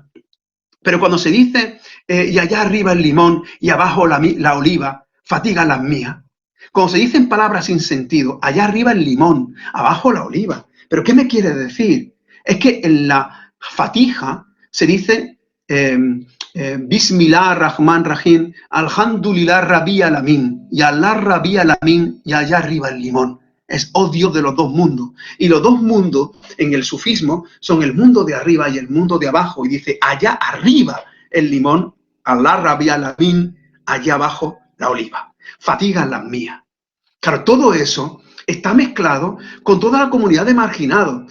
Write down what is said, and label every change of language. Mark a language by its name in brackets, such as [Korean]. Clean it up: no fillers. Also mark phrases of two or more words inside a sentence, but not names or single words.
[Spanish] Pero cuando se dice, y allá arriba el limón y abajo la oliva, fatiga las mías. Cuando se dicen palabras sin sentido, allá arriba el limón, abajo la oliva. ¿Pero qué me quiere decir? Es que en la fatija se dice, [Arabic] بسم الله رحمن رحيم، الحمد لله رب عالمين, y الله رب عالمين, [Spanish] y allá arriba el limón. Es, oh Dios de los dos mundos. Y los dos mundos en el sufismo son el mundo de arriba y el mundo de abajo. Y dice, allá arriba el limón, [Arabic] الله رب عالمين, [Spanish] allá abajo la oliva. Fatigan las mías. Claro, todo eso está mezclado con toda la comunidad de marginados.